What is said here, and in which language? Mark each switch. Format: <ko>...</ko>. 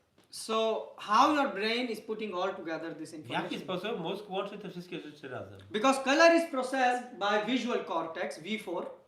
<en>So how your brain is putting all together this</en> <pl>W jaki</pl> <en>information?</en> <pl>sposób mózg łączy te wszystkie rzeczy razem?</pl> <en>Because color is processed by visual cortex, V4.</en>